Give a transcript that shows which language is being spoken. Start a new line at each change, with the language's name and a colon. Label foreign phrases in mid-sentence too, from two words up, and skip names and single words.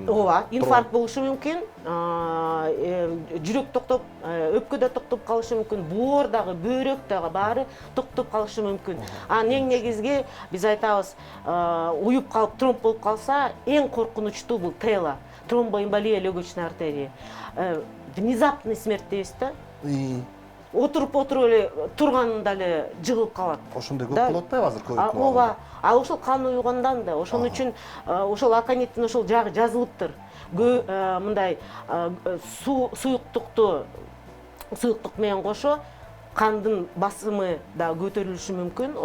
Kyrgyz: Ооба, инфаркт болушу мүмкүн. Жүрөк токтоп, өпкө да токтоп калышы мүмкүн, боор дагы, бөйрөк дагы баары токтоп калышы мүмкүн. Анан эң негизги биз айтабыз, уюп калып тромб болуп калса, эң коркунучтуу бул ТЭЛА,
Russian: тромбоэмболия легочной артерии. Внезапный смерть
Kyrgyz: дейбиз да. Отуруп эле турганында эле жыгылып калат. Ошондой көп болуп атпайбы азыр ковид? Ооба, ошол кан уюгандан да. Ошон үчүн ошол акониттин ошол жагы жазылыптыр. Мындай суюктук менен кошо кандын басымы да көтөрүлүшү мүмкүн.